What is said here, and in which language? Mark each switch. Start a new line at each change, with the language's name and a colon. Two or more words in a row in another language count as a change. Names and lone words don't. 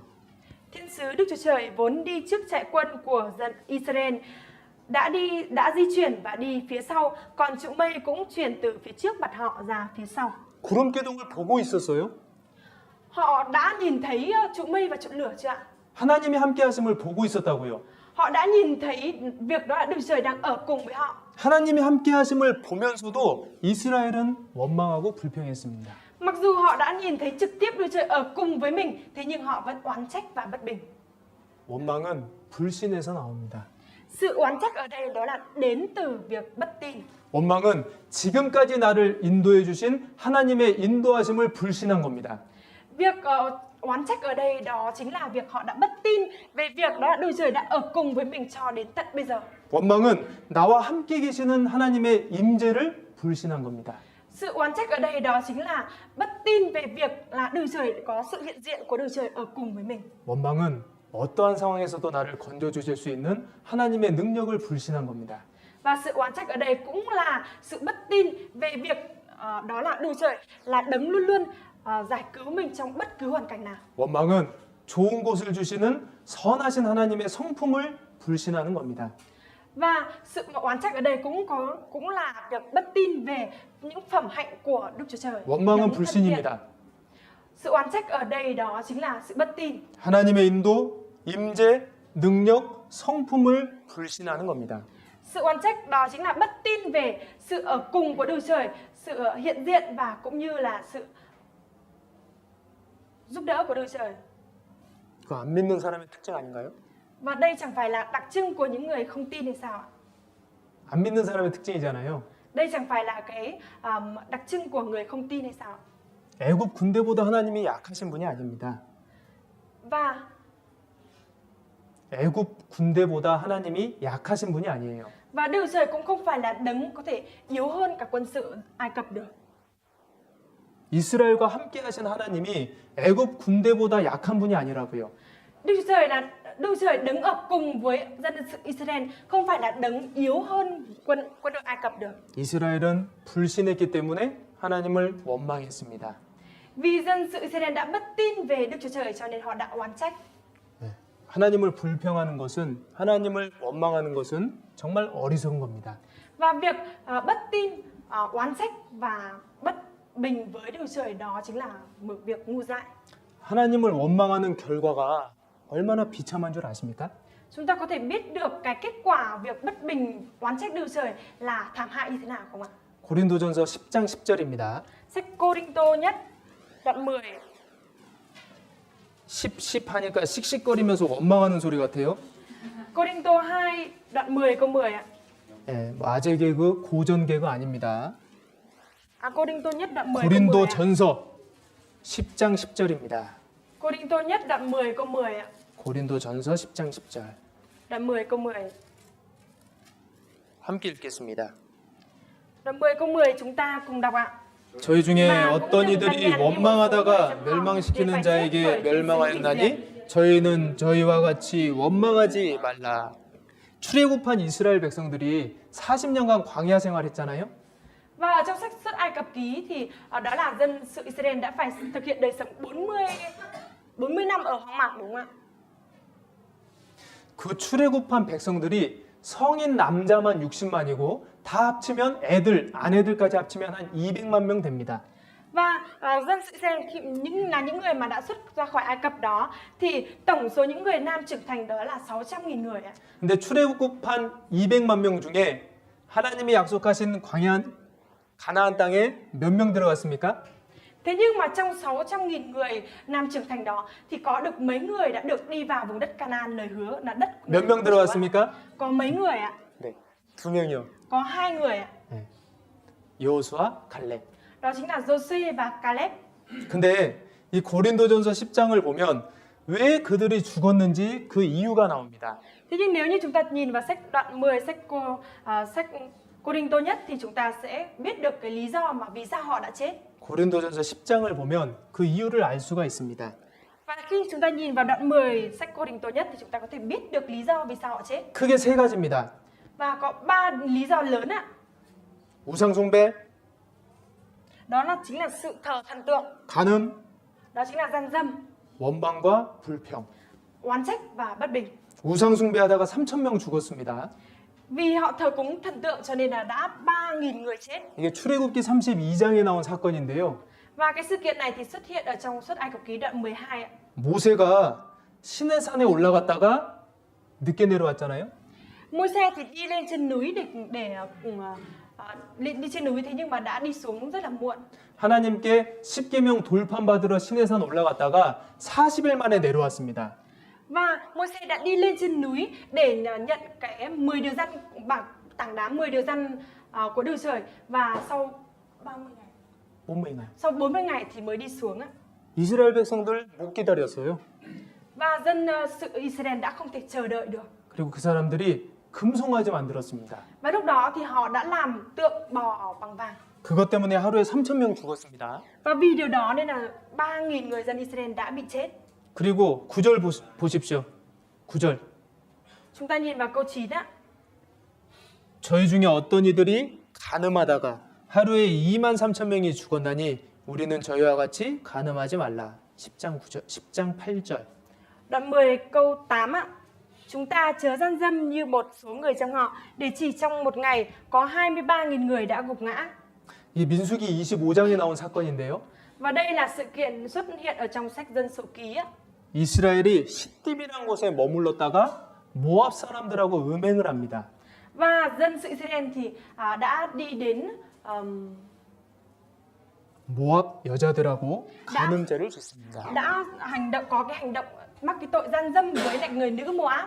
Vietnamese: Thiên sứ Đức Chúa Trời vốn đi trước trại quân của dân Israel đã di chuyển và đi phía sau, còn trụ mây cũng chuyển từ phía trước mặt họ ra phía sau.
Korean: 구름 기둥을 보고 있었어요?
Vietnamese: Họ đã nhìn thấy trụ mây và trụ lửa chưa ạ?
Korean: 하나님이 함께 하심을 보고 있었다고요.
Vietnamese: Họ đã nhìn thấy việc đó là Đức Trời đang ở cùng với họ.
Korean: 하나님이 함께 하심을 보면서도 이스라엘은 원망하고 불평했습니다.
Vietnamese: Mặc dù họ đã nhìn thấy trực tiếp Đức Trời ở cùng với mình, thế nhưng họ vẫn oán trách và bất bình.
Korean: 원망은 불신에서 나옵니다.
Vietnamese: Sự oán trách ở đây đó là đến từ việc bất tin.
Korean: 원망은 지금까지 나를 인도해 주신 하나님의 인도하심을 불신한 겁니다.
Vietnamese: Việc oán trách ở đây đó chính là việc họ đã bất tin về việc đó là Đức Trời đã ở cùng với mình cho đến tận bây giờ.
Korean: 원망은 나와 함께 계시는 하나님의 임재를 불신한 겁니다.
Vietnamese: Sự oán trách ở đây đó chính là bất tin về việc là Đức Trời có sự hiện diện của Đức Trời ở cùng với mình.
Korean: 원망은 어떠한 상황에서도 나를 건져 주실 수 있는 하나님의 능력을 불신한 겁니다.
Vietnamese: Và sự oán trách ở đây cũng là sự bất tin về việc đó là Đức Trời là đấng luôn luôn giải cứu mình trong bất cứ hoàn cảnh nào.
Korean: 원망은 좋은 것을 주시는 선하신 하나님의 성품을 불신하는 겁니다.
Vietnamese: Và sự oán trách ở đây cũng là việc bất tin về những phẩm hạnh của Đức Chúa Trời.
Korean: 원망은 불신입니다.
Vietnamese: Sự oán trách ở đây đó chính là sự bất tin.
Korean: 하나님의 인도, 임재, 능력, 성품을 불신하는 겁니다.
Vietnamese: Sự oán trách đó chính là bất tin về sự ở cùng của Đức Trời, sự hiện diện và cũng như là sự giúp đỡ của Đức Trời.
Korean: 그거 안 믿는 사람의 특징 아닌가요?
Vietnamese: Và đây chẳng phải là đặc trưng của những người không tin hay sao ạ?
Korean: 안 믿는 사람의 특징이잖아요.
Vietnamese: Đây chẳng phải là cái đặc trưng của người không tin hay sao ạ?
Korean: 애굽 군대보다 하나님이 약하신 분이 아닙니다.
Vietnamese: Và
Korean: 애굽 군대보다 하나님이 약하신 분이 아니에요.
Vietnamese: Đức Trời cũng không phải là đấng có thể yếu hơn cả quân sự Ai Cập được.
Korean: 이스라엘과 함께 하신 하나님이 애굽 군대보다 약한 분이 아니라고요.
Vietnamese: Đức Trời đứng ở cùng với dân sự Israel, không phải là đấng yếu hơn quân đội Ai Cập được.
Korean: 이스라엘은 불신했기 때문에 하나님을 원망했습니다.
Vietnamese: Vì dân sự Israel đã bất tin về Đức Chúa Trời cho nên họ đã oán trách.
Korean: 하나님을 불평하는 것은 하나님을 원망하는 것은 정말 어리석은 겁니다.
Vietnamese: Và việc bất tin, oán trách và bất bình với Đức Chúa Trời đó chính là một việc ngu dại.
Korean: 하나님을 원망하는 결과가 얼마나 비참한 줄 아십니까?
Vietnamese: Chúng ta có thể biết được cái kết quả việc bất bình, oán trách Đức Chúa Trời là thảm hại như thế nào không ạ?
Korean: 고린도전서 10장 10절입니다.
Vietnamese: Sách Cô-rinh-tô nhất đoạn 10.
Korean: 10 하니까 씩씩거리면서 원망하는 소리 같아요.
Vietnamese: Cô-rinh-tô 2 đoạn 10 câu 10 ạ.
Korean: 예, 아재 개그, 고전 개그 아닙니다.
Vietnamese: Cô-rinh-tô nhất đoạn 10 câu 10 ạ.
Korean: 고린도전서 10장 10절입니다.
Vietnamese: Cô-rinh-tô nhất đoạn 10 câu 10 ạ.
Korean: 고린도전서 10장 10절.
Vietnamese: Đoạn 10 câu 10.
Korean: 함께 읽겠습니다.
Vietnamese: Đoạn 10 câu 10 chúng ta cùng đọc ạ.
Korean: 저희 중에 어떤 이들이 원망하다가 멸망시키는 자에게 멸망하였나니 저희는 저희와 같이 원망하지 말라. 출애굽한 이스라엘 백성들이 40년간 광야 생활했잖아요.
Vietnamese: Và ở trong sách Xuất Ai Cập ký thì đó là dân sự Israel đã phải thực hiện đời sống 40 năm ở hoang mạc đúng không ạ?
Korean: 그 출애굽한 백성들이 성인 남자만 60만이고 다 합치면 애들, 아내들까지 합치면 한 200만 명 됩니다.
Vietnamese: Và dân sự Israel là những người mà đã xuất ra khỏi Ai Cập đó thì tổng số những người nam trưởng thành đó là 600.000 người ạ.
Korean: 근데 출애굽한 200만 명 중에 하나님이 약속하신 가나안 땅에 몇 명 들어갔습니까?
Vietnamese: Thế nhưng mà trong 600.000 người nam trưởng thành đó thì có được mấy người đã được đi vào vùng đất Canaan lời hứa là đất của
Korean: 몇 명
Vietnamese: Chúa ạ?
Korean: 들어갔습니까?
Vietnamese: Có mấy người ạ?
Korean: 네, 2명이요.
Vietnamese: Có 2 người ạ.
Korean: 여호수아, 갈렙.
Vietnamese: Đó chính là Giô-suê và Caleb.
Korean: 근데 이 고린도전서 10장을 보면 왜 그들이 죽었는지 그 이유가 나옵니다.
Vietnamese: Thế nhưng nếu như chúng ta nhìn vào sách đoạn 10 sách Cô-rinh-tô nhất thì chúng ta sẽ biết được cái lý do mà vì sao họ đã chết.
Korean: 고린도전서 10장을 보면 그 이유를 알 수가 있습니다.
Vietnamese: Và khi chúng ta nhìn vào đoạn 10 sách Cô-rinh-tô nhất thì chúng ta có thể biết được lý do vì sao họ chết.
Korean: 크게 세 가지입니다.
Vietnamese: Và có 3 lý do lớn ạ.
Korean: 우상 숭배,
Vietnamese: Đó là chính là sự thờ thần tượng,
Korean: 간음,
Vietnamese: đó chính là gian dâm,
Korean: 원망과 불평.
Vietnamese: oán trách và bất bình.
Korean: 우상 숭배하다가 3,000명 죽었습니다.
Vietnamese: Vì họ thờ cúng thần tượng cho nên là đã 3.000 người chết.
Korean: 이게 출애굽기 32장에 나온 사건인데요.
Vietnamese: Và cái sự kiện này thì xuất hiện ở trong Xuất Ai Cập Ký đoạn 12 ạ.
Korean: 모세가 시내 산에 올라갔다가 늦게 내려왔잖아요.
Vietnamese: Môi-se thì đi lên trên núi đi trên núi thế nhưng mà đã đi xuống rất là muộn.
Korean: 하나님께 10계명 돌판받으러 시내산 올라갔다가 40일 만에 내려왔습니다.
Vietnamese: Và Môi-se đã đi lên trên núi để nhận cái 10 điều răn tảng đá 10 điều răn của Đức Trời và sau 30 ngày.
Korean: 40일.
Vietnamese: Sau 40 ngày thì mới đi xuống ạ.
Korean: 이스라엘 백성들 못 기다렸어요.
Vietnamese: Và dân sự Israel đã không thể chờ đợi được.
Korean: 그리고 그 사람들이 금송아지 만들었습니다.
Vietnamese: Và lúc đó thì họ đã làm tượng bò bằng vàng.
Korean: 그것 때문에 하루에 3,000명 죽었습니다.
Vietnamese: Và vì điều đó nên là 3.000 người dân Israel đã bị chết.
Korean: 그리고 9절 보십시오. 9절.
Vietnamese: Chúng ta nhìn vào câu 9 ạ.
Korean: 저희 중에 어떤 이들이 간음하다가 하루에 23,000명이 죽었나니 우리는 저희와 같이 간음하지 말라. 10장 8절.
Vietnamese: Đoạn 10 câu 8 ạ. Chúng ta chớ gian dâm như một số người trong họ, để chỉ trong một ngày có 23.000 người đã gục ngã.
Korean: 이 민수기 25장에 나온 사건인데요.
Vietnamese: Và đây là sự kiện xuất hiện ở trong sách Dân Số Ký ạ.
Korean: 이스라엘이 시딤이라는 곳에 머물렀다가 모압 사람들하고 음행을 합니다.
Vietnamese: Và dân sự Israel thì đã đi đến
Korean: 모압 여자들하고 간음죄를 짓습니다.
Vietnamese: đã có cái hành động mắc cái tội gian dâm với lại người nữ Moab.